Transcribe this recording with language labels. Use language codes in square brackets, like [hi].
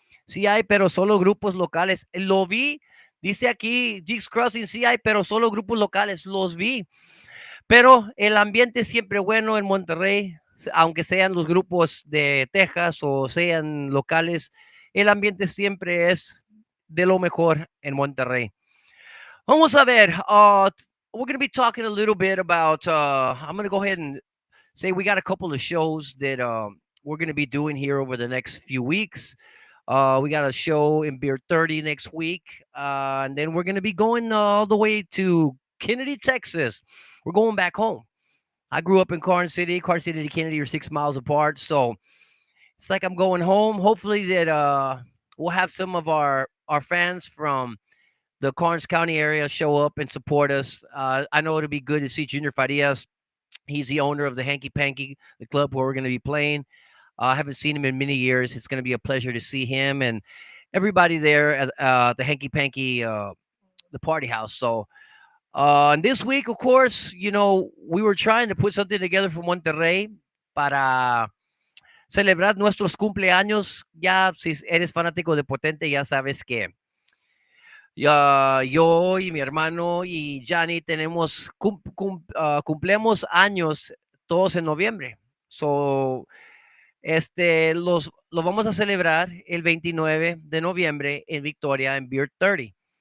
[es] Sí hay, pero solo grupos locales. Lo vi, dice aquí Jigs Crossing, sí hay, pero solo grupos locales. Los vi. Pero el ambiente es siempre bueno en Monterrey, aunque sean los grupos de Texas o sean locales, el ambiente siempre es de lo mejor en Monterrey. Vamos a ver. [en] We're going to be talking a little bit about, I'm going to go ahead and say we got a couple of shows that we're going to be doing here over the next few weeks. We got a show in Beer 30 next week. And then we're going to be going all the way to Kennedy, Texas. We're going back home. I grew up in Carson City. Carson City to Kennedy are 6 miles apart. So it's like I'm going home. Hopefully that we'll have some of our fans from the Karnes County area show up and support us. I know it'll be good to see Junior Farias. He's the owner of the Hanky Panky, the club where we're going to be playing. I haven't seen him in many years. It's going to be a pleasure to see him and everybody there at the Hanky Panky, the party house. So, and this week, of course, you know, we were trying to put something together for Monterrey [es] para celebrar nuestros cumpleaños. Ya, si eres fanático de Potente, ya sabes que yo y mi hermano y Johnny tenemos cumplimos años todos en noviembre. So, Lo vamos a celebrar el 29 de noviembre en Victoria, en Beer 30.